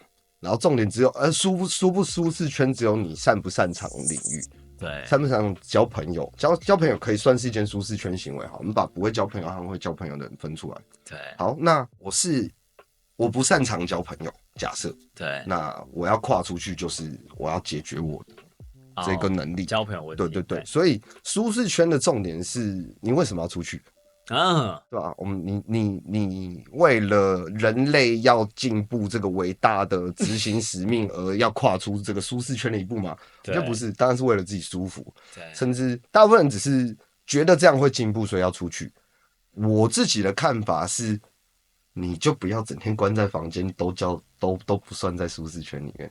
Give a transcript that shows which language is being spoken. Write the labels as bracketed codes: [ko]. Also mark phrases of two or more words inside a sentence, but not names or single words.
[zh] 然後重點只有，舒不舒適圈只有你擅不擅長領域。对，擅不擅長交朋友，交朋友可以算是一件舒適圈行為。好，我們把不會交朋友和會交朋友的人分出來。对，好，那我不擅長交朋友，假設，对，那我要跨出去，就是我要解決我的這個能力，交朋友問題。對，所以舒適圈的重點是你為什麼要出去啊？對吧？你為了人類要進步這個偉大的執行使命而要跨出這個舒適圈的一步嘛？就不是，當然是為了自己舒服。對，甚至大部分人只是覺得這樣會進步，所以要出去。我自己的看法是， 你就不要整天關在房間，都不算在舒適圈裡面。